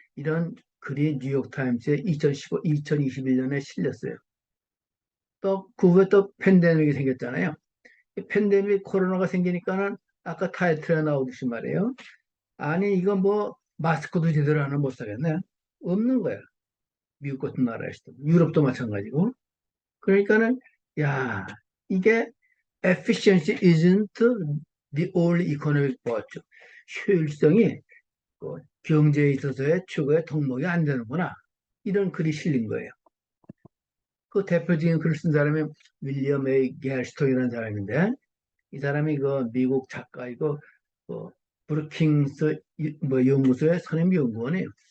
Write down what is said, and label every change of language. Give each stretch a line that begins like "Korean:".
Korean: 이런 글이 뉴욕타임스에 2021년에 실렸어요. 또, 그 후에 또 팬데믹이 생겼잖아요. 이 팬데믹 코로나가 생기니까는 아까 타이틀에 나오듯이 말이에요. 아니, 이거 뭐, 마스크도 제대로 하나 못 사겠네. 없는 거야. 미국 같은 나라에서도. 유럽도 마찬가지고. 그러니까는 야 이게
English: efficiency isn't the only economic virtue.
Korean: 효율성이 그 경제에 있어서의 최고의 덕목이 안 되는구나. 이런 글이 실린 거예요. 그 대표적인 글을 쓴 사람이 윌리엄 A. 갤스톤이라는 사람인데 이 사람이 그 미국 작가이고 그 브루킹스 뭐 연구소의 선임 연구원이에요.